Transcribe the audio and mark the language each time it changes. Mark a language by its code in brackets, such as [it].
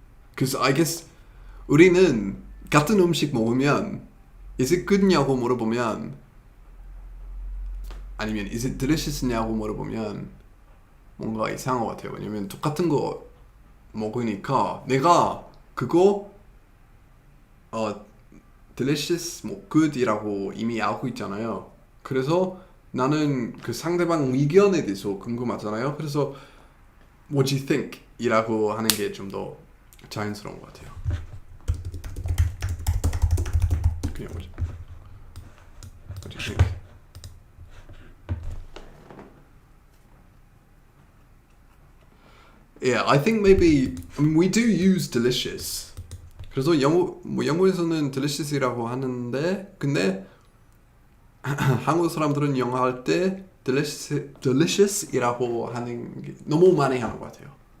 [en] Because I guess [ko] 우리는 같은 음식 먹으면 is it good냐고 물어보면 아니면 is it delicious냐고 물어보면 뭔가 이상한 것 같아요. 왜냐면 똑같은 거 먹으니까 내가 그거 delicious, 뭐 good이라고 이미 알고 있잖아요. 그래서 나는 그 상대방 의견에 대해서 궁금하잖아요. [en] 그래서 what do you think? [ko] 이라고 하는 게 좀 더 자연스러운 것 같아요. 그냥 뭐지? [en] What do you think? Yeah, I think maybe we do use delicious. [ko] 그래서 영어에서는 delicious이라고 하는데 근데 한국 사람들은 영어 할 때 delicious이라고 하는 게 너무 많이 하는 것 같아요.